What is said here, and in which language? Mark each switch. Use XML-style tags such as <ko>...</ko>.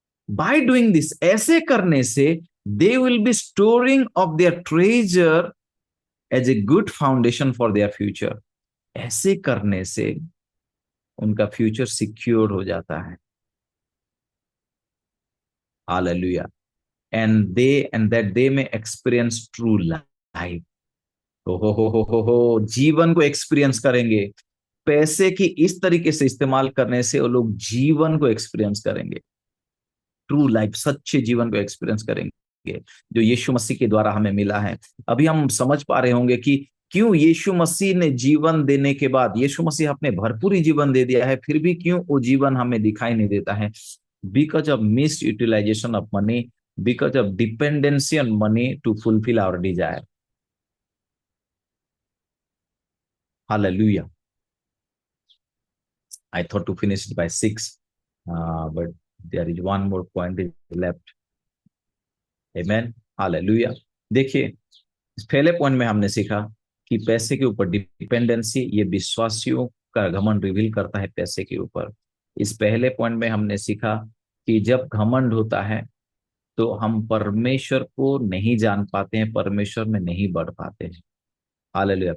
<en>by doing this,</en> <hi>ऐसे करने से</hi> <en>They will be storing of their treasure as a good foundation for their future.</en> <hi>ऐसे करने से उनका फ्यूचर सिक्योर हो जाता है। Hallelujah.</hi> <en>and that they may experience true life।</en> <hi>हो, जीवन को एक्सपीरियंस करेंगे। पैसे की इस तरीके से इस्तेमाल करने से वो लोग जीवन को एक्सपीरियंस करेंगे, ट्रू लाइफ, सच्चे जीवन को एक्सपीरियंस करेंगे, जो यीशु मसीह के द्वारा हमें मिला है। अभी हम समझ पा रहे होंगे कि क्यों यीशु मसीह ने जीवन देने के बाद, यीशु मसीह अपने भरपूर ही जीवन दे दिया है, फिर भी क्यों वो जीवन हमें दिखाई नहीं देता है।</hi> <en>Because of misutilization of money, because of dependency on money to fulfil our desire.</en> <hi>Hallelujah.</hi> <en>I thought to finish it by 6, but there is one more point is left. Amen. Hallelujah.</en> <hi>देखिए, इस पहले point में हमने सीखा कि पैसे के ऊपर डिपेंडेंसी, ये विश्वासियों का घमंड रिवील करता है पैसे के ऊपर। इस पहले पॉइंट में हमने सीखा कि जब घमंड होता है तो हम परमेश्वर को नहीं जान पाते हैं, परमेश्वर में नहीं बढ़ पाते हैं। हालेलुया।</hi>